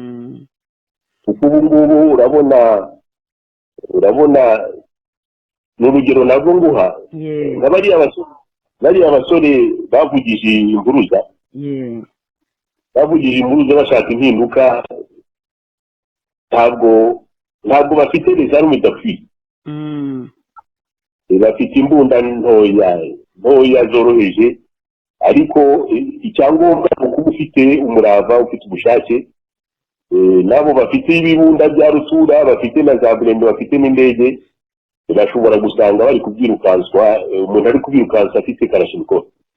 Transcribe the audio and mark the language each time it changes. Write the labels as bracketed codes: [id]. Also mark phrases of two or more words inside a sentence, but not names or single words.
[rw] Kuko ubu ngubu urabona urabona n'urugero nabwo nguha nka bariya basore bavugije imburuza bashaka impinduka ntabwo bafite [fr] les armes d'appui [rw] bafite imbunda ntoya zoroheje ariko icyangombwa ni ukuba ufite umurava ufite ubushake nabo bafite ibibunda bya rutura bafite na za burende bafite n'indege bashobora gusanga bari kubyirukanswa umuntu ari kubyirukansa afite karashinikov